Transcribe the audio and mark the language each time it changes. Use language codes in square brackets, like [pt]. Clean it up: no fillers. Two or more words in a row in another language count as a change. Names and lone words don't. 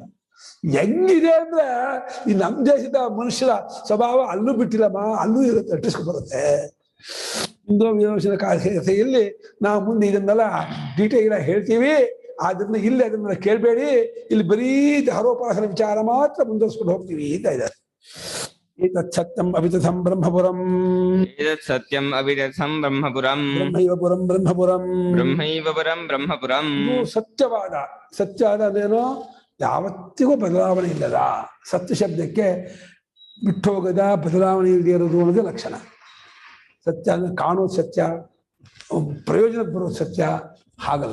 [kn] ಹೆಂಗಿದೆ ಅಂದ್ರೆ ಈ ನಮ್ಮ ದೇಶದ ಮನುಷ್ಯರ ಸ್ವಭಾವ ಅಲ್ಲೂ ಬಿಟ್ಟಿಲ್ಲಮ್ಮ, ಅಲ್ಲೂ ಇರುತ್ತೆ, ಅಟ್ಟಿಸ್ಕೊಂಡು ಬರುತ್ತೆ. ಇಂದು ವಿರೋಚನ ಕಥೆಯಲ್ಲಿ ನಾವು ಮುಂದೆ ಇದನ್ನೆಲ್ಲ ಡೀಟೇಲ್ ಆಗಿ ಹೇಳ್ತೀವಿ. ಆದ್ರಿಂದ ಇಲ್ಲಿ ಅದನ್ನೆಲ್ಲ ಕೇಳಬೇಡಿ, ಇಲ್ಲಿ ಬರೀ ಹರೋಪಾಸನ ವಿಚಾರ ಮಾತ್ರ ಮುಂದುವರಿಸ್ಕೊಂಡು ಹೋಗ್ತೀವಿ ಅಂತ ಇದ್ದಾರೆ. [sa] ಏತತ್ ಸತ್ಯಂ ಅವಿತಥಂ ಬ್ರಹ್ಮಪುರಂ, ಏತತ್ ಸತ್ಯಂ ಅವಿತಥಂ ಬ್ರಹ್ಮಪುರಂ, ಬ್ರಹ್ಮೈವ ಪುರಂ ಬ್ರಹ್ಮಪುರಂ, ಬ್ರಹ್ಮೈವ ಪುರಂ ಬ್ರಹ್ಮಪುರಂ. [kn] ಇದು ಸತ್ಯವಾದ. ಸತ್ಯವಾದ ಅದೇನೋ ಯಾವತ್ತಿಗೂ ಬದಲಾವಣೆ ಇಲ್ಲದ ಸತ್ಯ ಶಬ್ದಕ್ಕೆ ಬಿಟ್ಟು ಹೋಗದ ಬದಲಾವಣೆ ಇಲ್ಲದೆ ಇರೋದು ಅನ್ನೋದೇ ಲಕ್ಷಣ. ಸತ್ಯ ಅಂದ್ರೆ ಕಾಣೋದು ಸತ್ಯ, ಪ್ರಯೋಜನಕ್ಕೆ ಬರೋದು ಸತ್ಯ ಹಾಗಲ್ಲ.